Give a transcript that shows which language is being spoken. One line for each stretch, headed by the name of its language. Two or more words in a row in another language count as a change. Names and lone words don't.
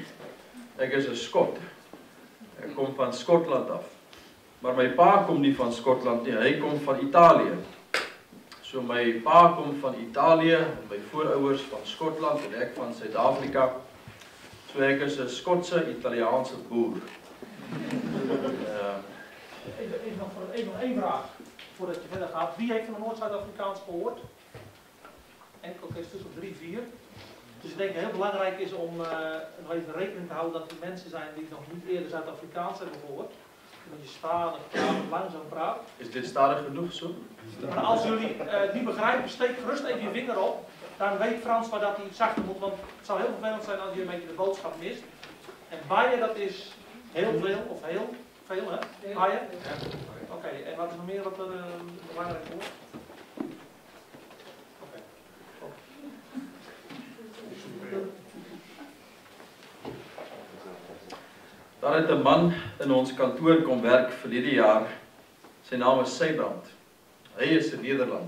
Afrikaans: Ek is 'n Skot. Ek kom van Skotland af. Maar my pa kom nie van Skotland nie, hy kom van Italië. So my pa kom van Italië, my voorouers van Skotland en ek van Suid-Afrika. So ek is 'n Skotse Italiaanse boer.
Dutch: Even nog één vraag, voordat je verder gaat. Wie heeft van Noord-Zuid-Afrikaans gehoord? Enkel stuk op 3, 4. Dus ik denk dat het heel belangrijk is om nog even rekening te houden dat er mensen zijn die nog niet eerder Zuid-Afrikaans hebben gehoord. Dat je stadig praat, langzaam praat. Is dit stadig genoeg zo? Maar als jullie het niet begrijpen, steek gerust even je vinger op. Dan weet Frans waar dat hij zachter moet, want het zou heel vervelend zijn als je een beetje de boodschap mist. En baaien, dat is heel veel, of heel veel, hè? Baaien? Oké, en wat is nog meer wat belangrijk wordt?
Afrikaans: Daar het 'n man in ons kantoor kom werk verlede jaar. Sy naam is Sybrand. Hy is 'n Nederlander.